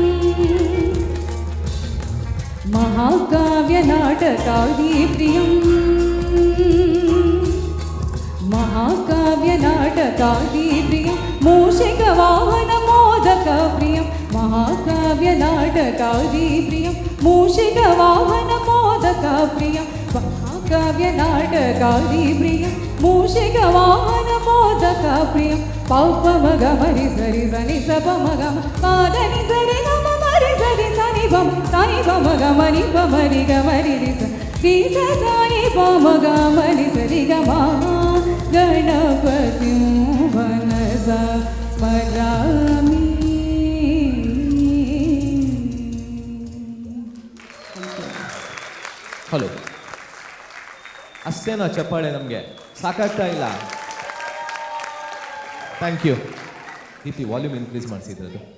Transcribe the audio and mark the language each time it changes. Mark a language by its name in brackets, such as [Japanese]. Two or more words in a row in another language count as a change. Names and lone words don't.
[Sanskrit] महाकाव्यनाटकादिप्रियं महाकाव्यनाटकादिप्रियं मूषिकवाहनमोदकप्रियं महाकाव्यनाटकादिप्रियं मूषिकवाहनमोदकप्रियं महाकाव्यनाटकादिप्रियं मूषिकवाहनमोदकप्रियं पौपमगमरि सरि सनि सपमगम पादनि सरि गम मरि सरि सनि बम सानि बम गमनि बमरि गमरि रि स सानि बम गमरि सरि गम गणपतिं मनसा स्मरामि. [Kannada] ಹಲೋ, ಅಷ್ಟೇನಾ ಚಪ್ಪಾಳೆ? ನಮಗೆ ಸಾಕಾಗ್ತಾ ಇಲ್ಲ. [English] thank you. [Kannada] ದೀಪ್ತಿ, [English] volume increase [Kannada] ಮಾಡಿಸಿದ್ರದು.